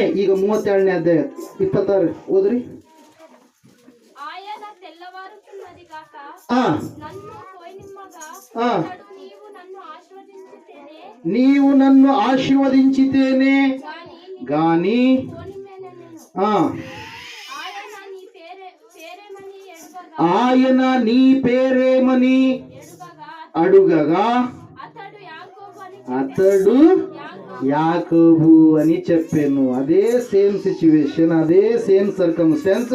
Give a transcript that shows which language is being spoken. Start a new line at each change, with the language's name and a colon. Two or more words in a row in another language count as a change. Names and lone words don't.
Kannada: ಈಗ 37ನೇ ಅಧ್ಯಾಯ 26 ಓದ್ರಿ. ನೀವು ನನ್ನ ಆಶೀರ್ವದಿಸಿದ್ದೇನೆ ಗಾನಿ.
Telugu: ఆయన నీ పేరేమని అడుగగా అతడు యాకోబు అని చెప్పాను. అదే
English: same situation,
Telugu: అదే
English: same circumstance.